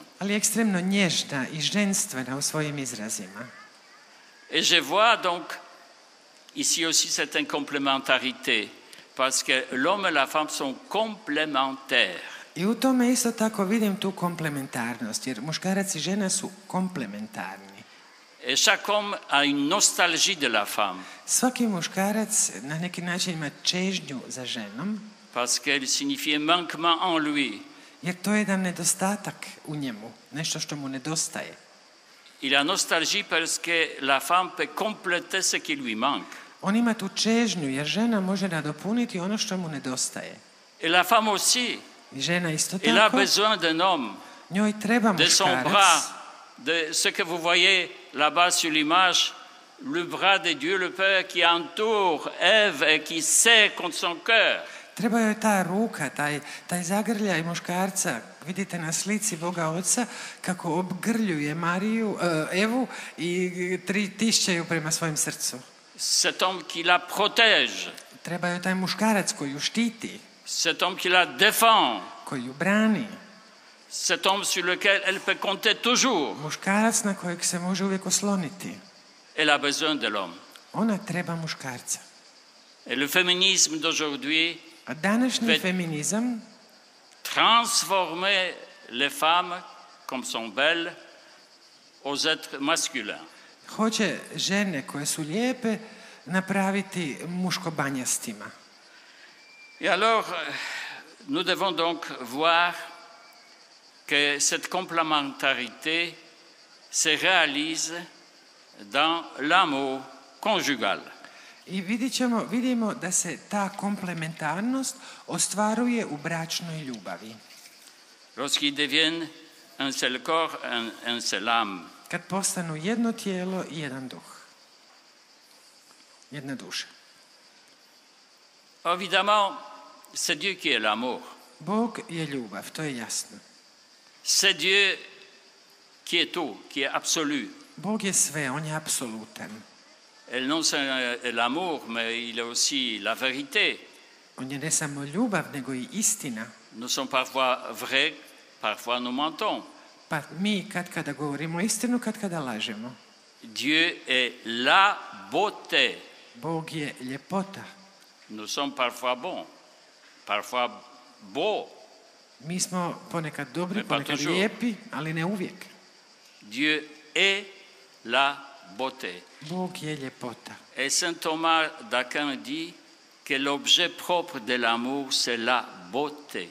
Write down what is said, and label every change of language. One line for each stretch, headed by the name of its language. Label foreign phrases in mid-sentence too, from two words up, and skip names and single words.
Croatian: ali ekstremno nježna i ženstvena u svojim izrazima.
French: Et je vois donc ici aussi cette complémentarité, parce que l'homme et la femme sont complémentaires.
Croatian: I u tome isto tako vidim tu komplementarnost, jer muškarac i žena su komplementarni.
French: Et chaque homme a une nostalgie de la femme,
Croatian: Svaki muškarac na neki način ima čežnju za ženom,
French: parce qu'elle signifie manquement en lui.
Croatian: jer to je jedan nedostatak u njemu, nešto što mu nedostaje.
French: Il a nostalgie parce que la femme peut compléter ce qui lui manque.
Croatian: On ima tu čežnju, jer žena može nadopuniti ono što mu nedostaje.
French: Et la femme aussi,
Croatian: I žena isto
French: elle a
Croatian: tako,
French: besoin d'un homme,
Croatian: njoj treba
French: de son bras,
Croatian: muškarac,
French: de ce que vous voyez là-bas sur l'image, le bras de Dieu le Père qui entoure Ève et qui sait contre son cœur.
Croatian: treba joj ta ruka, taj zagrljaj muškarca, vidite na slici Boga Oca, kako obgrljuje Evu i tišćaju prema svojem srcu.
French: Cet homme qui la protège,
Croatian: Treba joj taj muškarac koji ju štiti,
French: cet homme qui la défend,
Croatian: koji ju brani,
French: cet homme sur lequel elle peut compter toujours.
Croatian: muškarac na kojeg se može uvijek osloniti.
French: Elle a besoin de l'homme.
Croatian: Ona treba muškarca.
French: Et le féminisme d'aujourd'hui
Croatian: A današnji Ve- feminizam
French: transformer les femmes, comme sont belles, aux êtres masculins.
Croatian: hoće žene koje su lijepe napraviti muškobanjastima.
French: Et alors, nous devons donc voir que cette complémentarité se réalise dans l'amour conjugal.
Croatian: I vidimo da se ta komplementarnost ostvaruje u bračnoj ljubavi.
French: Lorsqu'ils deviennent un seul corps, un seul âme.
Croatian: Kad postanu jedno tijelo i jedan duh. Jedna duša.
French: Évidemment, c'est Dieu qui est l'amour.
Croatian: Bog je ljubav, to je jasno.
French: C'est Dieu qui est tout, qui est absolu.
Croatian: Bog je sve, on je apsolutan.
French: Et non seulement l'amour, mais il est aussi la vérité.
Croatian: On je ne samo ljubav, nego i istina.
French: Nous sommes parfois vrais, parfois nous mentons.
Croatian: Pa mi kad kada govorimo istinu, kad kada lažemo.
French: Dieu est la beauté.
Croatian: Bog je ljepota.
French: Nous sommes parfois bons, parfois beaux.
Croatian: Mi smo ponekad dobri,
French: Mais pas
Croatian: ponekad
French: toujours.
Croatian: lijepi, ali ne uvijek.
French: Dieu est la beauté.
Croatian: Bog je ljepota.
French: Et saint Thomas d'Aquin dit que l'objet propre de l'amour, c'est la beauté.